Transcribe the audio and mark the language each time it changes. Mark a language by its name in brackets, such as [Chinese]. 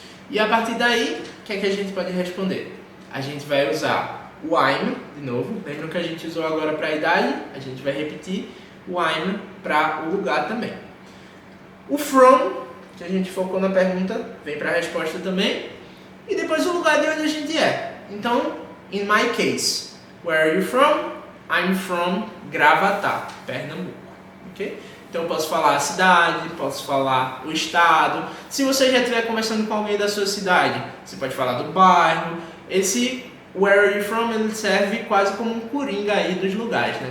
[Portuguese] E a partir daí, o que é que a gente pode responder? A gente vai usar o I'm, de novo. Lembram que a gente usou agora para a idade? A gente vai repetir o I'm para o lugar também. O from, que a gente focou na pergunta, vem para a resposta também. E depois o lugar de onde a gente é. Então, [English] in my case, where are you from? I'm from Gravatá, Pernambuco. Ok? [Portuguese] Então eu posso falar a cidade, posso falar o estado. Se você já estiver conversando com alguém da sua cidade, você pode falar do bairro. Esse [English] where are you from, [Portuguese] ele serve quase como um coringa aí dos lugares, né?